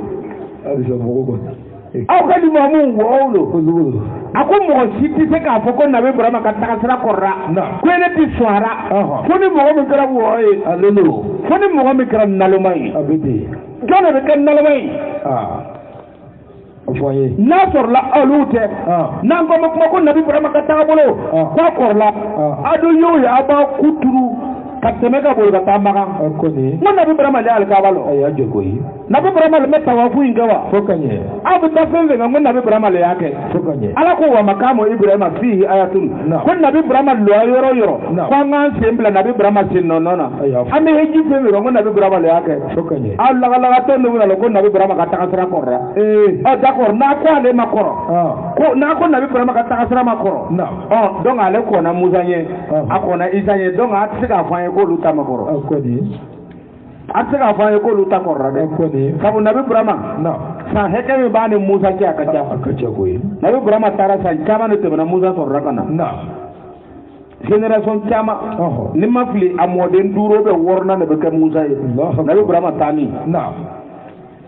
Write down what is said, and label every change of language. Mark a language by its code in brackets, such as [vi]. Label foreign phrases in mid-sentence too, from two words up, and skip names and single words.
[bm] aw ka limamu wɔɔw lo a ko mɔgɔ si tɛ se k'a fɔ ko nabi Ibrahima ka tagasira kɔrɔla ko ne tɛ sɔn a la fo ni mɔgɔ min kɛra wɔɔ ye ale lo fo ni mɔgɔ min kɛra naloma ye a bɛ ten jɔn de bɛ kɛ naloma ye a fɔ an ye n'a sɔrɔla olu tɛ n'an ko ma kuma ko nabi Ibrahima ka tagabolo k'a kɔrɔla a dun y'o ye a b'a ku turu ka tɛmɛ ka boli ka taa Makan ko nabi Ibrahima de y'ale kaaba lɔ a y'a jɔ koyi nabi Ibrahima le bɛ tawafu in kɛ wa fo ka ɲɛ aw bɛ taa fɛn fɛn kan ko nabi Ibrahima le y'a kɛ fo ka ɲɛ Ala ko wa maqamu Ibrahima fihi ayatun ko nabi Ibrahima lɔ yɔrɔ yɔrɔ ko an k'an sen bila nabi Ibrahima sen nɔnɔ na an bɛ heji fɛn fɛn kan ko nabi Ibrahima le y'a kɛ fo ka ɲɛ aw lagalagatɔ ninnu na ko nabi Ibrahima ka tagasira kɔrɔla d'accord n'a ko ale ma kɔrɔ ko n'a ko nabi Ibrahima ka tagasira ma kɔrɔ donc ale kɔnna Musa ɲɛ a kɔnna Isa ɲɛ donc a tɛ se k'a fɔ an ye k'olu ta ma kɔrɔ a tɛ se k'a fɔ an ye k'olu ta kɔrɔla dɛ sabu nabi Ibrahima san hakɛ min b'a ni Musa cɛ a ka ca koyi nabi Ibrahima taara san caman de tɛmɛna Musa sɔrɔla ka na génération caman ni ma fili a mɔden 5 ou 6 de bɛ kɛ Musa ye nabi Ibrahima taa min